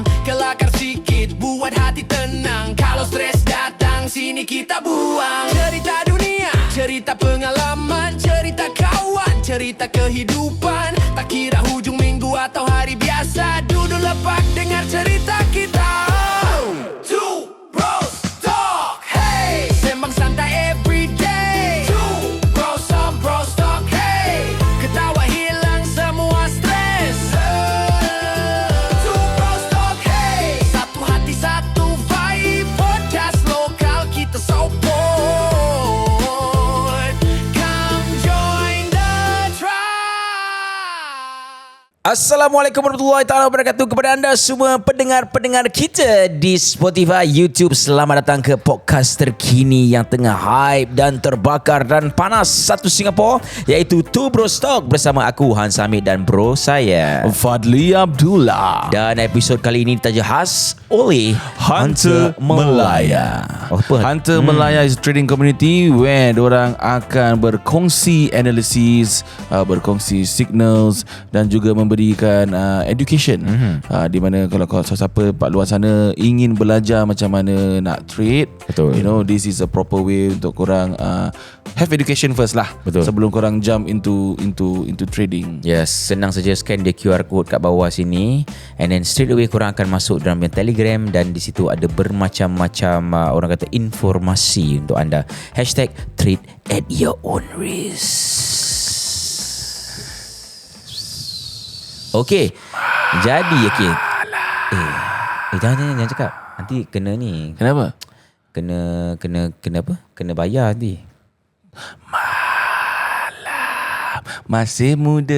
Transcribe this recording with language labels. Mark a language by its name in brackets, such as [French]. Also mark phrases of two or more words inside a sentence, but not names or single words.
[Malay] Kelakar sikit buat hati tenang, kalau stres datang sini kita buang. Cerita dunia, cerita pengalaman, cerita kawan, cerita kehidupan. Tak kira hujung minggu atau hari biasa, duduk lepak dengar cerita kita. [English] Two bros talk, [Malay] hey, sembang santai everyday. [English] Two bros, some bros talk, [Malay] hey, ketawa hilang semua stres. [English] Two bros talk, [Malay] hey, satu hati satu vibe, podcast lokal kita support. [English] Come join the tribe. [Arabic] السلام عليكم ورحمة الله تعالى وبركاته [Malay] kepada anda semua pendengar-pendengar kita di Spotify, YouTube. Selamat datang ke podcast terkini yang tengah hype dan terbakar dan panas satu Singapura, iaitu Two Bros Talk bersama aku Hans Hamid dan bro saya Fadli Abdullah. Dan episod kali ini ditaja khas oleh Hunter Melaya. Apa? Hunter Melaya [English] is a trading community where [Malay] diorang akan berkongsi analisis, berkongsi signals dan juga memberikan education. Di mana kalau siapa kat luar sana ingin belajar macam mana nak trade, Betul. [English] you know, this is a proper way [Malay] untuk korang [English] have education first lah. Betul. [Malay] Sebelum korang [English] jump into trading. Yes, [Malay] senang saja [English] scan the QR code [Malay] kat bawah sini, [English] and then straight away [Malay] korang akan masuk dalam Telegram, dan di situ ada bermacam-macam orang kata informasi untuk anda. [English] #trade at your own risk. [Malay] Okey. Jadi jangan cakap. Nanti kena ni. Kenapa? Kena apa? Kena bayar nanti. Masih muda.